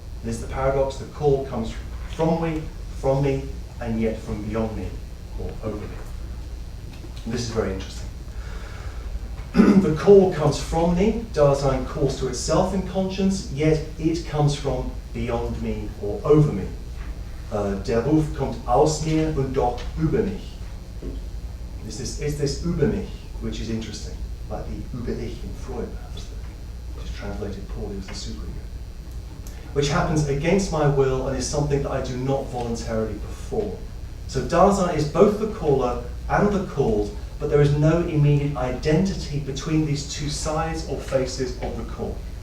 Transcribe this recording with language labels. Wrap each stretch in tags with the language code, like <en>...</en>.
<en>There's the paradox: the call comes from me, and yet from beyond me, or over me. And this is very interesting. The call comes from me, Dasein calls to itself in conscience, yet it comes from beyond me or over me.</en> <de>Der Ruf kommt aus mir und doch über mich.</de> <en>It's this</en> <de>über mich,</de> <en>which is interesting, like the über ich in Freud, perhaps, which is translated poorly as the superego, which happens against my will and is something that I do not voluntarily perform. So Dasein is both the caller and the called, but there is no immediate identity between these two sides or faces of the call.</en>